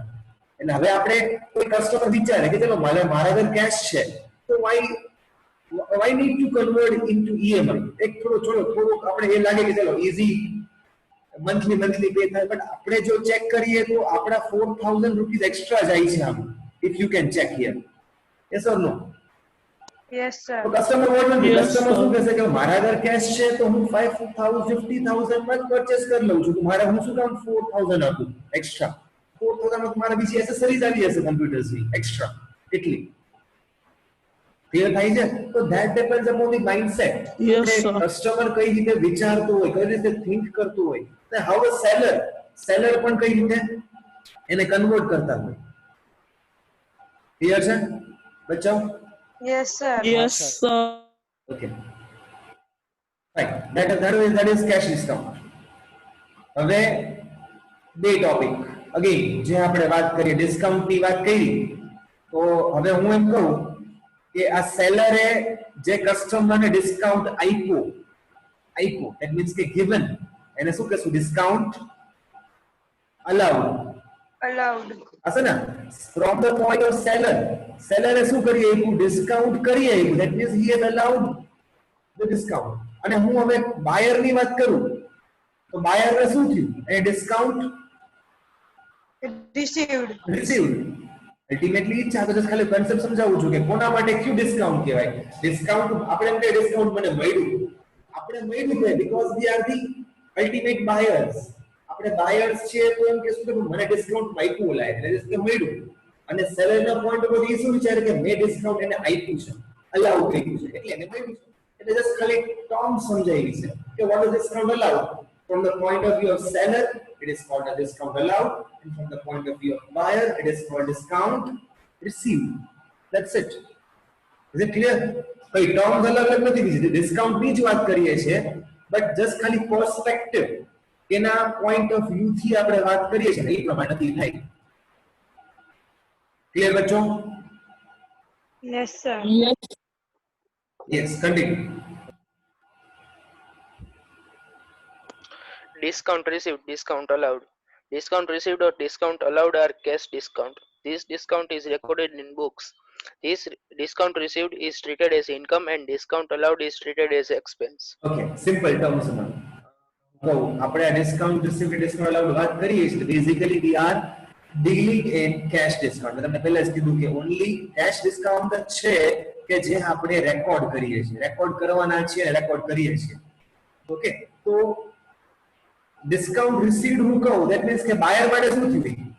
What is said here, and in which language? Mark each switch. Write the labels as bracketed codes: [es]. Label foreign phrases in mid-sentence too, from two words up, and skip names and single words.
[gu] એટલે હવે આપણે કોઈ કસ્ટમર વિચારે કે ચલો મારા ઘર કેશ છે તો [en] why need to convert into EMI? [gu] એક થોડું આપણે એ લાગે કે ચલો [en] easy monthly pay [gu] થાય, but આપણે જો ચેક કરીએ તો આપણા 4,000 [en] rupees extra [gu] જાય છે આમ, [en] if you can check here. Yes or no? yes sir. તો કસ્ટમર what will do? Yes, [gu] કસ્ટમર શું [en] sir. [gu] કહેશે કે મારા ઘર કેશ છે તો હું 50,000 માં પરચેસ કરી લઉં છું, તો મારે હું શું કામ 4,000 આપું એક્સ્ટ્રા? 4,000 માં મારા બીજી એસેસરીઝ આવી જશે કમ્પ્યુટર્સની એક્સ્ટ્રા એટલી. ક્લિયર થાય છે? તો [en] that depends upon the mindset. Yes, sir. [gu] કસ્ટમર કઈ રીતે વિચારતો હોય, કઈ રીતે થિંક કરતો હોય, ને [en] how a seller [gu] પણ કઈ રીતે એને કન્વર્ટ કરતા હોય. ક્લિયર છે બચ્ચાઓ? [en] yes sir. yes sir. Okay. Fine. That is cash discount. [gu] હવે બે ટોપિક અગેન જે આપણે વાત કરીએ ડિસ્કાઉન્ટ ની વાત કરી, તો હવે હું એમ કહું કે આ સેલરે જે કસ્ટમરને ડિસ્કાઉન્ટ આપ્યો [en] that means [gu] કે given, એને શું કહેશું? [en] ડિસ્કાઉન્ટ allowed અલાઉડ. [gu] હશે ને? [en] from the point of સેલરે [gu] શું કરી આપ્યું? ડિસ્કાઉન્ટ કરી આપ્યું, [en] that means he has allowed the discount. [gu] અને હું હવે બાયર ની વાત કરું તો બાયર ને શું થયું? એ ડિસ્કાઉન્ટ [en] રિસીવ્ડ. [gu] અલ્ટિમેટલી ઈચ્છા તો just ખાલી કન્સેપ્ટ સમજાવું છું કે કોના માટે ક્યુ ડિસ્કાઉન્ટ કહેવાય. ડિસ્કાઉન્ટ આપણે એમ કે ડિસ્કાઉન્ટ મને મળ્યું છે [en] because we are the ultimate buyers. [gu] આપણે બાયર્સ છીએ તો એમ કહેશું કે મને ડિસ્કાઉન્ટ આપ્યું ઓલા એટલે કે મળ્યું, અને સેલરના [en] point of view [gu] શું વિચારે કે મેં ડિસ્કાઉન્ટ એને આપ્યું છે, અલાઉ કર્યું છે એટલે એને મળ્યું છે. એટલે જસ્ટ ખાલી ટર્મ સમજાવી છે કે [en] what is discount allowed. From the point of view of seller, it is called a discount allowed, and from the point of view of buyer, it is called discount received. That's it. Is it clear? [gu] કઈ ટર્મ્સ અલગ નથી બીજી, ડિસ્કાઉન્ટ ની જ વાત કરીએ છીએ, [en] but just [gu] ખાલી પર્સપેક્ટિવ એના [en] point of view [gu] થી આપણે વાત કરીએ છીએ એ પ્રમાણે નથી થાય. ક્લિયર બચ્ચો? [en] yes sir. યસ. Yes, continue. Discount received, discount allowed. Discount received or discount allowed are cash discount. This discount is recorded in books. This discount received is treated as income and discount allowed is treated as expense. Okay, simple terms [gu] માં તો આપણે આ [en] discount received discount allowed [gu] વાત કરીએ છીએ [en] basically we are dealing in cash discount. [gu] મેં તમને પહેલા જ કીધું કે [en] only cash discount [gu] જ છે કે જે આપણે રેકોર્ડ કરીએ છીએ, રેકોર્ડ કરવાના છે, રેકોર્ડ કરીએ છીએ. ઓકે, તો [en] discount received [gu] હું કહું [en] that means [gu] કે બાયર માટે શું થયું?